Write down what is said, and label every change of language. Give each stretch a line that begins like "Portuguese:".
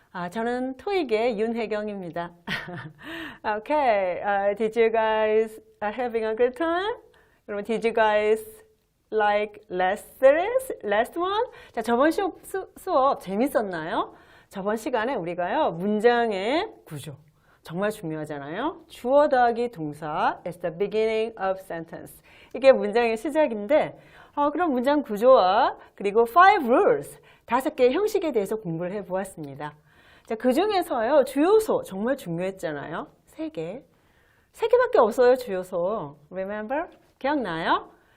Korean: 저는 토익의 윤혜경입니다.
English: Okay, did you guys having a good time?
Korean: 여러분,
English: did you guys like last series, last one?
Korean: 자, 저번 수업 재밌었나요? 저번 시간에 우리가요, 문장의 구조. 정말 중요하잖아요. 주어 더하기 동사
English: is the beginning of sentence.
Korean: 이게 문장의 시작인데 그럼 문장 구조와 그리고
English: 5 rules,
Korean: 5개의 형식에 대해서 공부를 해보았습니다. 자, 그 중에서요. 주요소 정말 중요했잖아요. 3개. 3개밖에 없어요. 주요소.
English: Remember?
Korean: 기억나요?